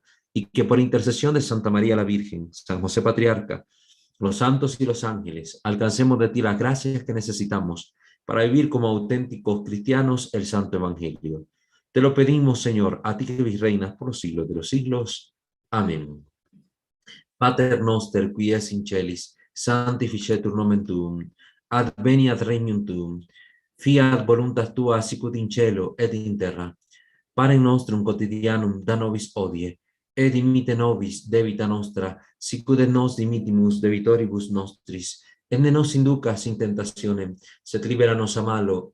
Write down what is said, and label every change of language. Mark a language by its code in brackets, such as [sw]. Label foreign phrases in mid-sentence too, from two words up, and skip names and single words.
[es] Y que por intercesión de Santa María la Virgen, San José Patriarca, los santos y los ángeles, alcancemos de ti las gracias que necesitamos para vivir como auténticos cristianos el Santo Evangelio. Te lo pedimos, Señor, a ti que reinas por los siglos de los siglos. Amén. [la] Pater noster, qui es in celis, sanctificetur nomen tuum, adveniat regnum tuum, fiat voluntas tua sicut in cielo et in terra. Panem nostrum quotidianum da nobis hodie, et dimitte nobis debita nostra, sicut et nos dimittimus debitoribus nostris, et ne nos inducas in tentationem, sed libera nos a malo.